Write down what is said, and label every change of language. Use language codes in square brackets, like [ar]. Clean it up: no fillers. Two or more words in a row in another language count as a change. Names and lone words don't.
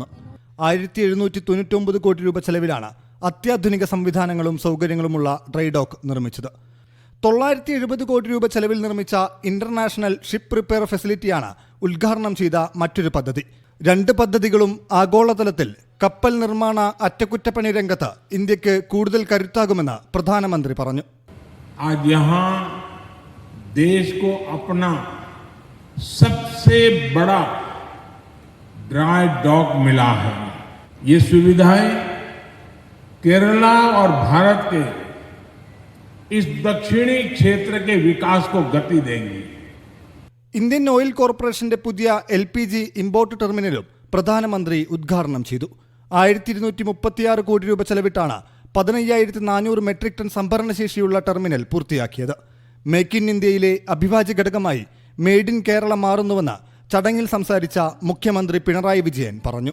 [ml] 1799 കോടി രൂപ ചെലവിലാണ് അത്യാധുനിക സംവിധാനങ്ങളും സൗകര്യങ്ങളുമുള്ള ഡ്രൈഡോക്ക് നിർമ്മിച്ചത്. 970 കോടി രൂപ ചെലവിൽ നിർമ്മിച്ച [en] international ship repair facility [ml] ഉദ്ഘാടനം ചെയ്ത മറ്റൊരു പദ്ധതി. 2 പദ്ധതികളും ആഗോളതലത്തിൽ കപ്പൽ നിർമ്മാണ അറ്റകുറ്റപ്പണി രംഗത്ത് ഇന്ത്യക്ക് കൂടുതൽ കരുത്താകുമെന്ന് പ്രധാനമന്ത്രി പറഞ്ഞു. [hi] देश को अपना सबसे बड़ा [en] dry dock [hi] मिला है। ये सुविधाएं केरला और भारत के इस दक्षिणी क्षेत्र के विकास को गति देंगी. [ml] ഇന്ത്യൻ ഓയിൽ കോർപ്പറേഷന്റെ പുതിയ LPG [en] import terminal [ml] പ്രധാനമന്ത്രി ഉദ്ഘാടനം ചെയ്തു. 1236 കോടി രൂപ ചെലവിട്ടാണ് 15400 മെട്രിക് ടൺ സംഭരണശേഷിയുള്ള ടെർമിനൽ പൂർത്തിയാക്കിയത്. മേക്ക് ഇൻ ഇന്ത്യയിലെ അവിഭാജ്യ ഘടകമായി മെയ്ഡ് ഇൻ കേരള മാറുന്നുവെന്ന് ചടങ്ങിൽ സംസാരിച്ച മുഖ്യമന്ത്രി പിണറായി വിജയൻ പറഞ്ഞു.